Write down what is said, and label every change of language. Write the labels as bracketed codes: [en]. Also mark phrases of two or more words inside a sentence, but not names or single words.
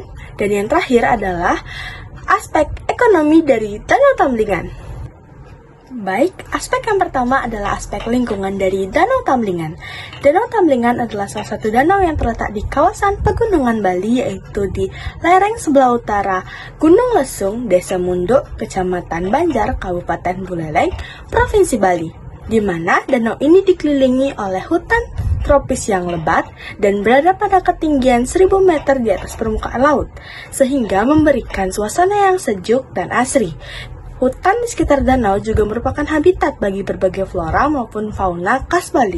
[id] Dan yang terakhir adalah aspek ekonomi dari Danau Tamlingan. Baik, aspek yang pertama adalah aspek lingkungan dari Danau Tamlingan. Danau Tamlingan adalah salah satu danau yang terletak di kawasan pegunungan Bali, yaitu di lereng sebelah utara Gunung Lesung, Desa Munduk, Kecamatan Banjar, Kabupaten Buleleng, Provinsi Bali, di mana danau ini dikelilingi oleh hutan tropis yang lebat dan berada pada ketinggian 1000 meter di atas permukaan laut, sehingga memberikan suasana yang sejuk dan asri. Hutan di sekitar danau juga merupakan habitat bagi berbagai flora maupun fauna khas Bali.